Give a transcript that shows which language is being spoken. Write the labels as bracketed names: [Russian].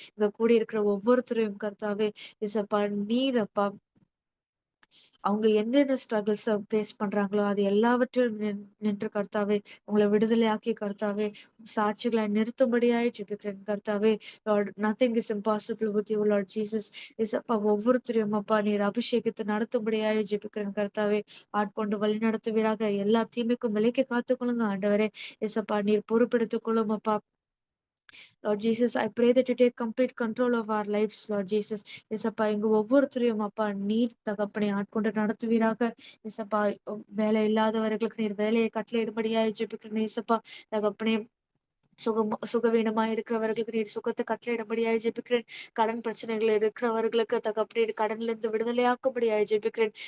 [Tamil] இங்க கூடி இருக்கிற ஒவ்வொருத்தரையும் கர்த்தாவே இசப்பா, நீர் அப்பா அவங்க என்னென்ன ஸ்ட்ரகிள்ஸ ஃபேஸ் பண்றாங்களோ, அது எல்லாவற்றிலும் நின்று கர்த்தாவே, உங்கள விடுதலையாக்கி கர்த்தாவே, சாட்சிகளை நிறுத்தும்படியாய் ஜெபிக்கிறேன் கர்த்தாவே. [English] Lord, nothing is impossible with you Lord Jesus. [Tamil] ஏசப்பா, ஒவ்வொருத்தரையும் அப்பா நீர் அபிஷேகித்து நடத்தும்படியாய் ஜெபிக்கிறேன் கர்த்தாவே. ஆட்கொண்டு வழி நடத்துவீராக. எல்லா தீமைக்கும் விலக்கி காத்துக்கொள்ளுங்க ஆண்டவரே. ஏசப்பா, நீர் பொறுப்பெடுத்துக் கொள்ளும் அப்பா. [English] Lord Jesus, I pray that you take complete control of our lives, Lord Jesus. [Tamil] இயேசப்பா எங்க ஒவ்வொருத்தரையும் அப்பா நீர் தகப்பனை ஆட்கொண்டு நடத்துவீராக. இயேசப்பா வேலை இல்லாதவர்களுக்கு நீர் வேலையை கட்டளையிடும்படியாய் ஜெபிக்கிறேன் இயேசப்பா. தகப்பனே சுகவீனமாய் இருக்கிறவர்களுக்கு நீர் சுகத்தை கட்டளையிடும்படியாய் ஜெபிக்கிறேன். கடன் பிரச்சனைகள் இருக்கிறவர்களுக்கு தகப்பனே கடன்ல இருந்து விடுதலையாக்கும்படியாய் ஜெபிக்கிறேன்.